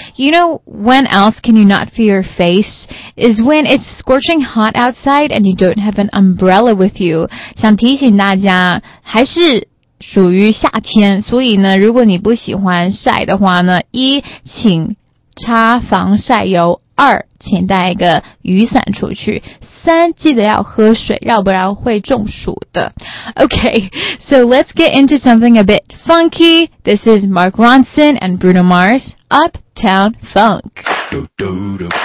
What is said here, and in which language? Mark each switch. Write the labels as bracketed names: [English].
[English] You know, when else can you not feel your face? Is when it's scorching hot outside and you don't have an umbrella with you. [Chinese] 想提醒大家，还是属于夏天，所以呢，如果你不喜欢晒的话呢，一，请擦防晒油；二，请带一个雨伞出去；三，记得要喝水，要不然会中暑的。 [English] Okay, so let's get into something a bit funky. This is Mark Ronson and Bruno Mars, Uptown Funk.